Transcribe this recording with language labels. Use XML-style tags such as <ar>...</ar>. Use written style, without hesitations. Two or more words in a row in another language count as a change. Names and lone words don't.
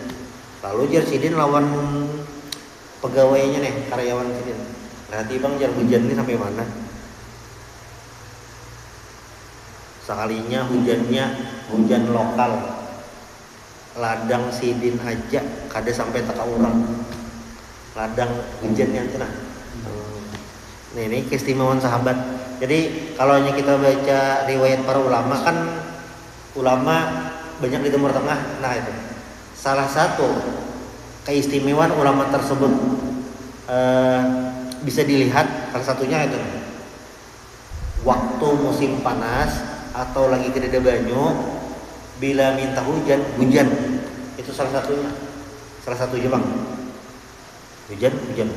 <bjn>Lalu jar Sidin lawan pegawainya nih, karyawan Sidin. Berarti bang jar hujan ini sampai mana? Sekalinya hujannya hujan lokal, ladang Sidin aja kada sampai taka orang.</bjn> <id>Ladang hujannya itu nah. Ini keistimewaan sahabat. Jadi kalau kita baca riwayat para ulama, kan ulama banyak di Timur Tengah. Nah itu salah satu keistimewaan ulama tersebut bisa dilihat, salah satunya itu waktu musim panas atau lagi tidak ada banyu, bila minta hujan itu salah satunya bang, hujan.</id>